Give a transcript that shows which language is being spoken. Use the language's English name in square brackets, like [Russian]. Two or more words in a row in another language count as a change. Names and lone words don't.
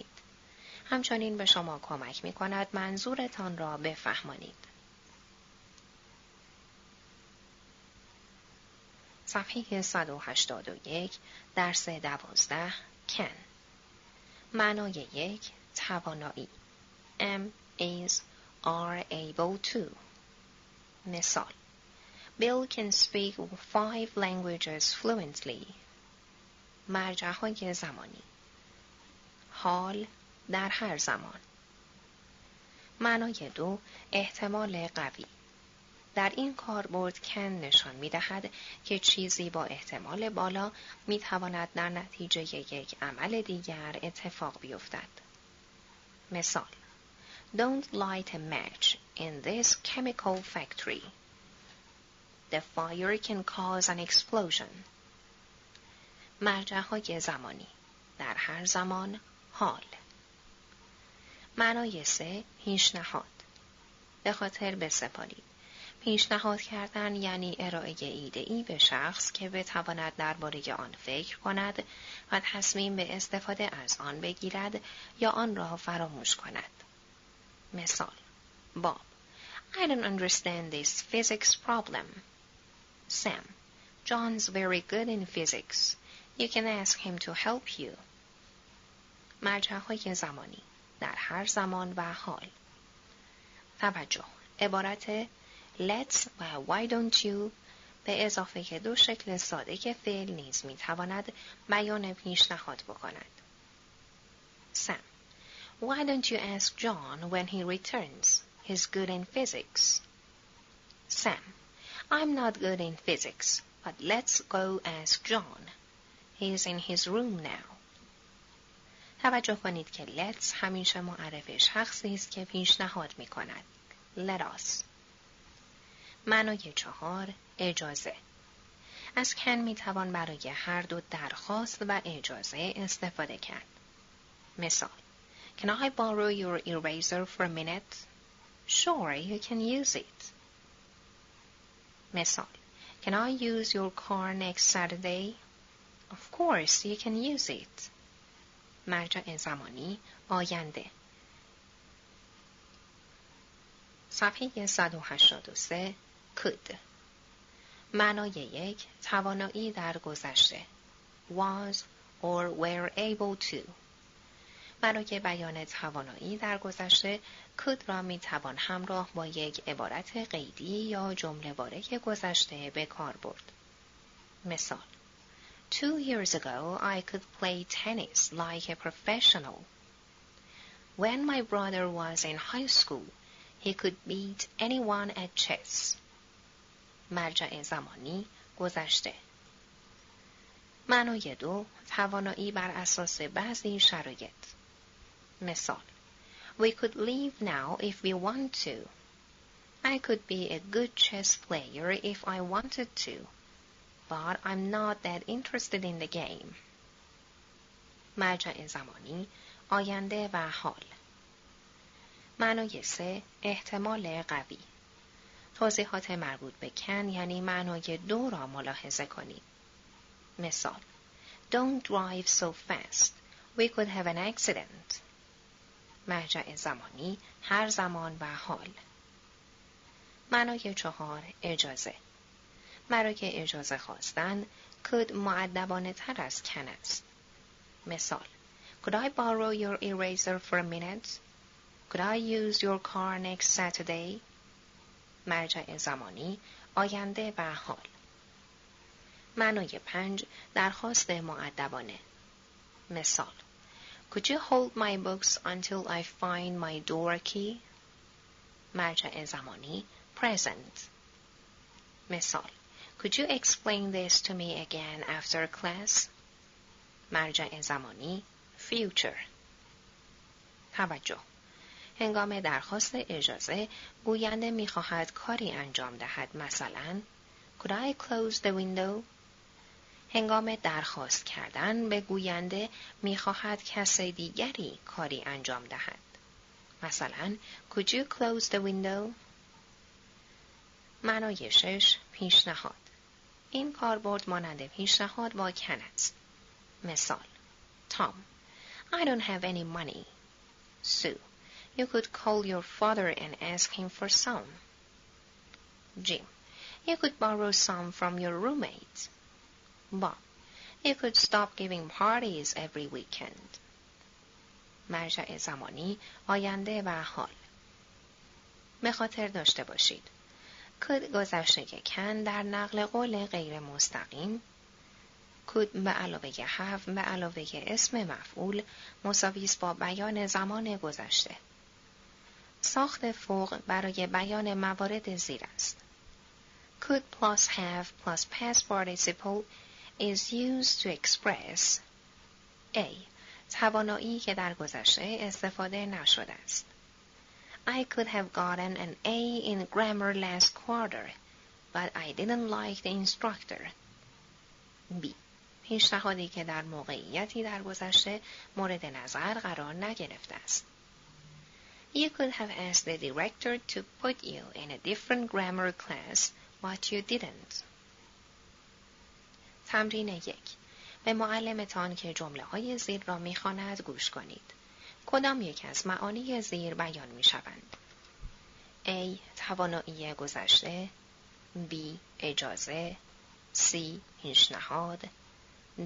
[Persian] همچنین به شما کمک می‌کند منظورتان را بفهمانید. صفحه 181 درس 12 can. معنای 1 توانایی [English] am, is, are able to. مثال Bill can speak 5 languages fluently. [Persian] مرجع‌های زمانی حال در هر زمان. معنای 2 احتمال قوی. در این کاربرد کن نشان می دهد که چیزی با احتمال بالا می تواند در نتیجه یک عمل دیگر اتفاق بیفتد. [English] مثال Don't light a match in this chemical factory. The fire can cause an explosion. [Persian] مرجع‌های زمانی در هر زمان حال. معنای 3 پیشنهاد. به خاطر بسپارید. پیشنهاد کردن یعنی ارائه ایده‌ای به شخص که بتواند درباره آن فکر کند و تصمیم به استفاده از آن بگیرد یا آن را فراموش کند. [English] مثال Bob, I don't understand this physics problem. Sam, John's very good in physics. You can ask him to help you. [Persian] مرجع‌های زمانی در هر زمان و حال. توجه، عبارت let's و [English] why don't you [Persian] به اضافه که 2 شکل ساده که فعل نیز می تواند بیان پیشنهاد بکند. [English] Sam, why don't you ask John when he returns? He's good in physics. Sam, I'm not good in physics, but let's go ask John. He's in his room now. [Persian] توجه کنید که let's همیشه معرف شخصی است که پیشنهاد می کند. [English] Let us. [Persian] معنای 4 اجازه. از can می توان برای هر دو درخواست و اجازه استفاده کرد. [English] مثال Can I borrow your eraser for a minute? Sure, you can use it. مثال Can I use your car next Saturday? Of course, you can use it. [Persian] مرجع زمانی آینده. صفحه 183 could. معنای 1 توانایی در گذشته [English] was or were able to. [Persian] برای بیان توانایی در گذشته could را می توان همراه با یک عبارت قیدی یا جمله واره گذشته به کار برد. [English] مثال: 2 years ago I could play tennis like a professional. When my brother was in high school, he could beat anyone at chess. [Persian] مرجع زمانی گذشته. معنای 2 توانایی بر اساس بعضی شرایط. مثال: [English] We could leave now if we want to. I could be a good chess player if I wanted to, but I'm not that interested in the game. [Persian] مرجع زمانی آینده و حال. معنای 3 احتمال قوی. توضیحات مربوط به کن یعنی معنای 2 را ملاحظه کنید. مثال: [English] Don't drive so fast. We could have an accident. [Persian] مرجع زمانی هر زمان و حال. معنای 4 اجازه. برای اجازه خواستن could مؤدبانه تر از کن است. مثال: [English] Could I borrow your eraser for a minute? Could I use your car next Saturday? [Persian] مرجع زمانی آینده و حال. معنای 5 درخواست مؤدبانه. مثال: [English] Could you hold my books until I find my door key? [Persian] مرجع زمانی present. مثال: [English] Could you explain this to me again after class? [Persian] مرجع زمانی future. توجه: هنگام درخواست اجازه گوینده می‌خواهد کاری انجام دهد. [English] مثلا Could I close the window? [Persian] هنگام درخواست کردن به گوینده می‌خواهد کس دیگری کاری انجام دهد. [English] مثلا Could you close the window? [Persian] معنای 6 پیشنهاد. این کاربرد مانند پیشنهاد با کن است. مثال: [English] Tom, I don't have any money. Sue, you could call your father and ask him for some. Jim, you could borrow some from your roommate. Bob, you could stop giving parties every weekend. [Persian] مرجع زمانی آینده و حال. به خاطر داشته باشید could گذشته کن در نقل قول غیر مستقیم could به علاوه have به علاوه اسم مفعول مساوی است با بیان زمان گذشته. ساخت فوق برای بیان موارد زیر است. [English] Could plus have plus past participle is used to express A. [Persian] توانایی که در گذشته استفاده نشده است. [English] I could have gotten an A in grammar last quarter, but I didn't like the instructor. [Persian] B. پیشنهادی که در موقعیتی در گذشته مورد نظر قرار نگرفته است. [English] You could have asked the director to put you in a different grammar class, but you didn't. [Persian] تمرین 1. به معلمتان که جمله های زیر را می‌خواند گوش کنید. کدام یک از معانی زیر بیان می‌شوند؟ A. توانایی گذشته. B. اجازه. C. پیشنهاد. D.